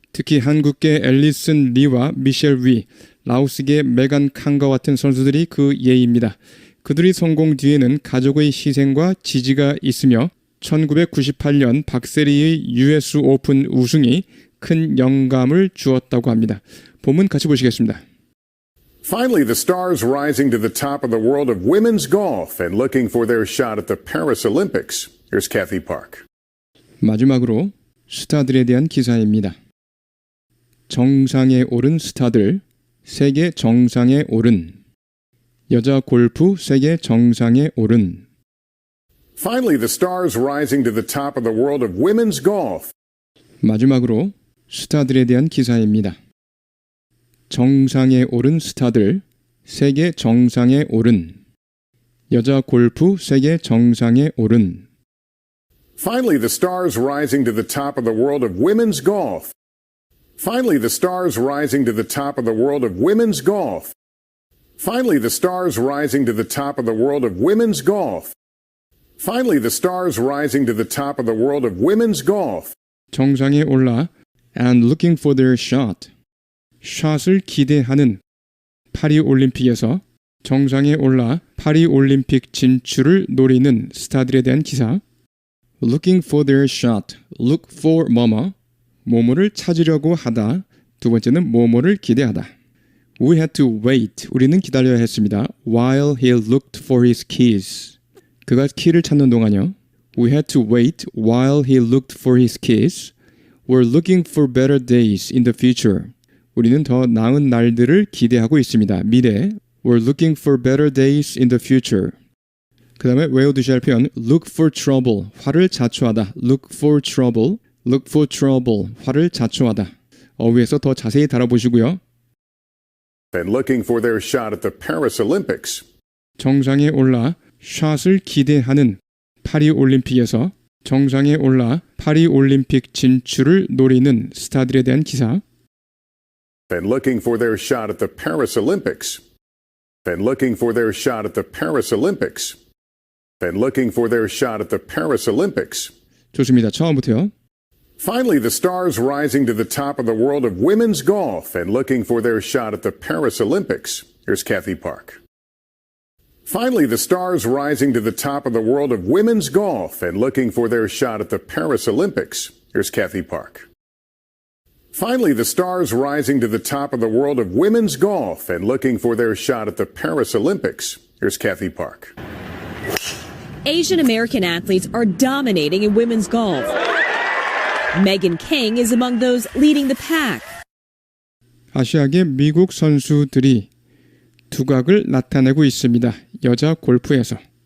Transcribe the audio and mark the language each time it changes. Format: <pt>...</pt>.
<ko>특히 한국계 앨리슨 리와 미셸 위, 라오스계 메간 칸과 같은 선수들이 그 예입니다. 그들이 성공 뒤에는 가족의 희생과 지지가 있으며 1998년 박세리의 US 오픈 우승이 큰 영감을 주었다고 합니다. 본문 같이 보시겠습니다.</ko> <en>Finally, the stars rising to the top of the world of women's golf and looking for their shot at the Paris Olympics. Here's Kathy Park.</en> <ko>마지막으로 스타들에 대한 기사입니다. 정상에 오른 스타들, 세계 정상에 오른, 여자 골프 세계 정상에 오른</ko> <en>Finally, the stars rising to the top of the world of women's golf. 마지막으로 스타들에 대한 기사입니다. 정상에 오른 스타들, 세계 정상에 오른 여자 골프 세계 정상에 오른 Finally, the stars rising to the top of the world of women's golf. Finally, the stars rising to the top of the world of women's golf. Finally, the stars rising to the top of the world of women's golf. Finally, the stars rising to the top of the world of women's golf.</en> <ko>정상에 올라</ko> <en>and looking for their shot.</en> <ko>샷을 기대하는 파리 올림픽에서 정상에 올라 파리 올림픽 진출을 노리는 스타들에 대한 기사.</ko> <en>Looking for their shot. Look for</en> <ko>뭐뭐를 찾으려고 하다. 두 번째는 뭐뭐를 기대하다.</ko> <en>We had to wait.</en> <ko>우리는 기다려야 했습니다.</ko> <en>While he looked for his keys.</en> <ko>그가 키를 찾는 동안요.</ko> <en>We had to wait while he looked for his keys. We're looking for better days in the future.</en> <ko>우리는 더 나은 날들을 기대하고 있습니다. 미래.</ko> <en>We're looking for better days in the future.</en> <ko>그 다음에 외워두셔야 할 표현</ko> <en>look for trouble.</en> <ko>화를 자초하다.</ko> <en>Look for trouble. Look for trouble. 화를 자초하다.</en> <ko>어휘에서 더 자세히 다뤄보시고요.</ko> <en>And looking for their shot at the Paris Olympics.</en> <ko>정상에 올라 샷을 기대하는 파리 올림픽에서 정상에 올라 파리 올림픽 진출을 노리는 스타들에 대한 기사.</ko> <en>And looking for their shot at the Paris Olympics. And looking for their shot at the Paris Olympics. And looking for their shot at the Paris Olympics.</en> <ko>좋습니다. 처음부터요.</ko> <en>Finally, the stars rising to the top of the world of women's golf and looking for their shot at the Paris Olympics. Here's Kathy Park. Finally, the stars rising to the top of the world of women's golf and looking for their shot at the Paris Olympics. Here's Kathy Park. Finally, the stars rising to the top of the world of women's golf and looking for their shot at the Paris Olympics. Here's Kathy Park. Asian American athletes are dominating in women's golf. Megan King is among those leading the pack.</en> <ko>아시아계 미국 선수들이 두각을 나타내고 있습니다. 여자 골프에서.</ko>